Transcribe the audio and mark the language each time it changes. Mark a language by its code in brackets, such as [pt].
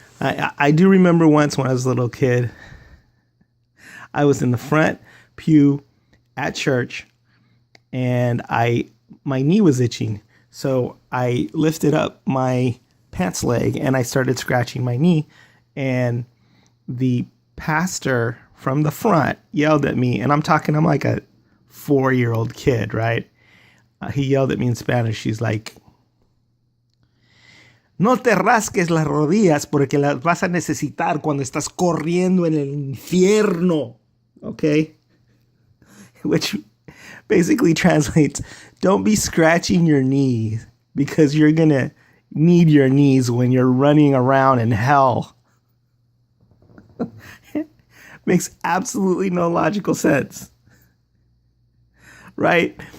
[en] I do remember once when I was a little kid, I was in the front pew at church, and my knee was itching. So I lifted up my pants leg and I started scratching my knee, and the pastor from the front yelled at me, and I'm like a 4-year-old kid, right? He yelled at me in Spanish. He's like, [es] "No te rasques las rodillas porque las vas a necesitar cuando estás corriendo en el infierno." [en] Okay? Which basically translates, don't be scratching your knees because you're going to need your knees when you're running around in hell. Makes absolutely no logical sense. Right?